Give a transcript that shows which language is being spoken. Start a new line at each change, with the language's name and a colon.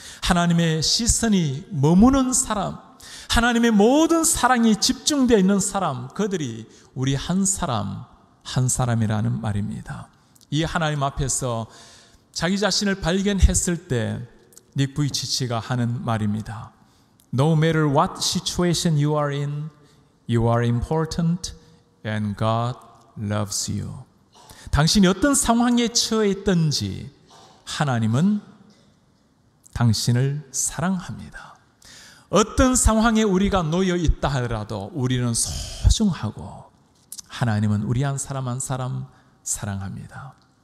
Korean: 하나님의 시선이 머무는 사람, 하나님의 모든 사랑이 집중되어 있는 사람, 그들이 우리 한 사람 한 사람이라는 말입니다. 이 하나님 앞에서 자기 자신을 발견했을 때 닉 부이치치가 하는 말입니다.
English: No matter what situation you are in, you are important and God loves you.
Korean: 당신이 어떤 상황에 처해 있든지 하나님은 당신을 사랑합니다. 어떤 상황에 우리가 놓여 있다 하더라도 우리는 소중하고 하나님은 우리 한 사람 한 사람 사랑합니다.